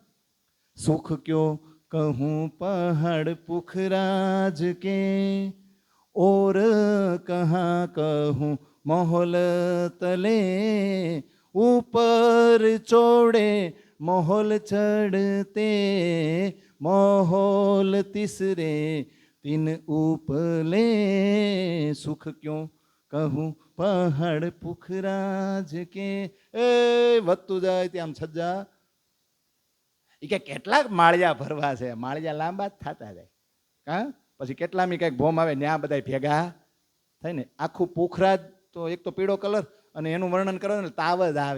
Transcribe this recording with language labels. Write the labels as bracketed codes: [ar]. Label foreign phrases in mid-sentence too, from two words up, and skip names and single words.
[hi] सुख क्यों कहूँ पहाड़ पुखराज के और कहा कहूँ मोहल तले ऊपर चोड़े मोहल ચढ़ते मोहोल तीसरे तीन उपले सुख क्यों कहूँ पहाड़ पुखराज के. [gu] એ વધતું જાય ત્યાં છજ્જા એ કે કેટલાક માળિયા ભરવા છે, માળિયા લાંબા જ થતા જાય કા. પછી કેટલામી કંઈક ભોમ આવે ત્યાં બધા ભેગા થાય ને. આખું પુખરાજ તો એક તો પીળો કલર, અને એનું વર્ણન કરો ને તાવ જ આવે.